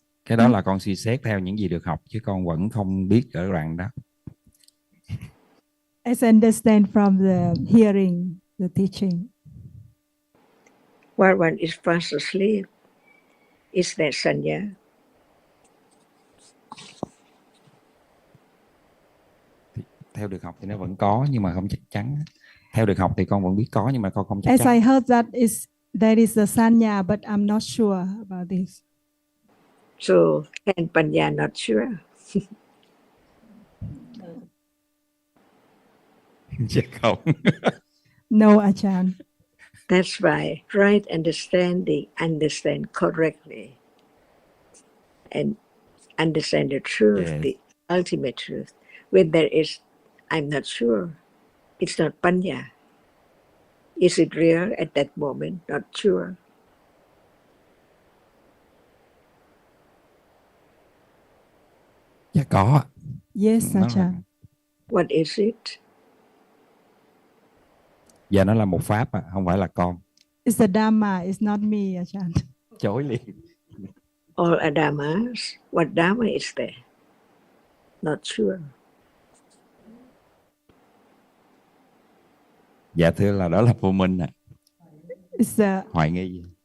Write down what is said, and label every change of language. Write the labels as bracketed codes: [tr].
[vi] Cái đó là con suy xét theo những gì được học chứ con vẫn không biết ở đoạn đó. [en] I understand from the hearing the teaching. While one is fast asleep, is there sanya? [vi] Theo được học thì nó vẫn có nhưng mà không chắc chắn. Theo được học thì con vẫn biết có nhưng mà con không chắc [en] As [vi] chắn. [en] I heard that there is a sanya, but I'm not sure about this. So can panya not sure? [vi] Dạ không. [en] No, Ajahn. That's right. Right understanding, understand correctly, and understand the truth, the ultimate truth. When there is, I'm not sure, it's not panya. Is it real at that moment? Not sure. [vi] Dạ có. [en] Yes, Ajahn. What is it? [vi] Dạ nó là một pháp không phải là con. [en] It's the Dhamma, it's not me, Ajahn. [vi] Chối liền. [en] All are Dhammas. What Dhamma is there? Not sure. [vi] Dạ thưa là đó là vô minh ạ. Hoài nghi.